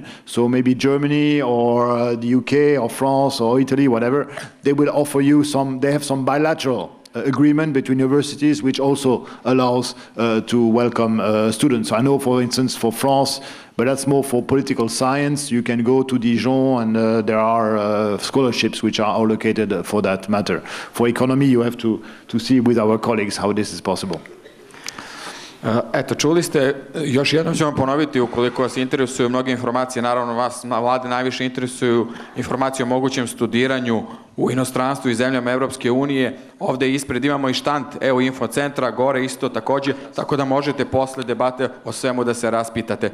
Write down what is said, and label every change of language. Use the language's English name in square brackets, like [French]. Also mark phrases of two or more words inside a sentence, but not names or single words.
[English] So maybe Germany or the UK or France or Italy, whatever, they will offer you they have some bilateral agreement between universities which also allows to welcome students. I know, for instance, for France, but that's more for political science, you can go to Dijon and there are scholarships which are allocated for that matter. For economy, you have to see with our colleagues how this is possible. [Serbian] Eto, čuli ste, još jednom ću vam ponoviti, ukoliko vas interesuju mnoge informacije, naravno vas na Vlade najviše interesuju informacije o mogućem studiranju u inostranstvu i zemljama Evropske unije. Ovde ispred imamo i štand EU Info centra, gore isto takođe, tako da možete posle debate o svemu da se raspitate.